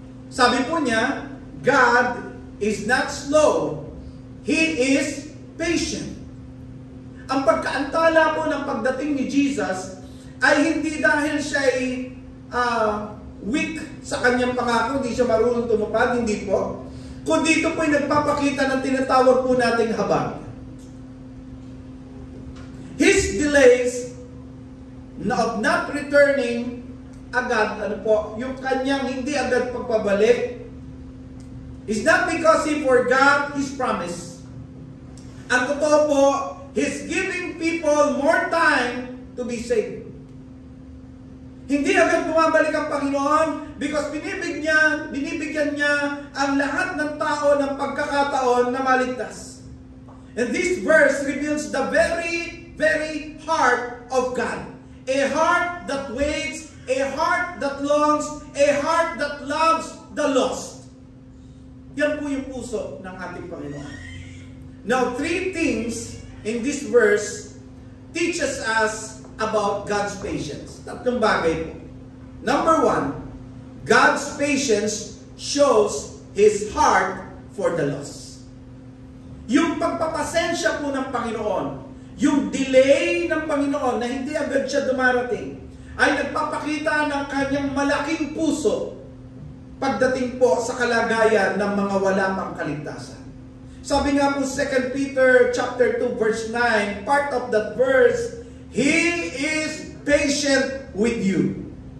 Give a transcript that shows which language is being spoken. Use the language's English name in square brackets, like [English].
[English] Sabi po niya, God is not slow. He is patient. [Filipino] Ang pagkaantala po ng pagdating ni Jesus ay hindi dahil siya ay weak sa kanyang pangako, hindi siya marunong tumupad, hindi po. Kundi ito po ay nagpapakita ng tinatawag po nating habag. [English] His delays of not returning agad, yung kanyang hindi agad pagpabalik, is not because He forgot His promise. Ang totoo po, He's giving people more time to be saved. [Filipino] Hindi agad bumabalik ang Panginoon because binibigyan niya ang lahat ng tao ng pagkakataon na maligtas. [English] And this verse reveals the very, very heart of God. A heart that waits, a heart that longs, a heart that loves the lost. Yan po yung puso ng ating Panginoon. Now, three things in this verse teaches us about God's patience. Tatlong bagay po. Number one, God's patience shows His heart for the lost. Yung [Filipino] pagpapasensya po ng Panginoon, yung delay ng Panginoon na hindi agad siya dumarating, ay nagpapakita ng kanyang malaking puso pagdating po sa kalagayan ng mga wala pang kaligtasan. [English] Sabi nga po 2 Peter chapter 2 verse 9, part of that verse, He is patient with you.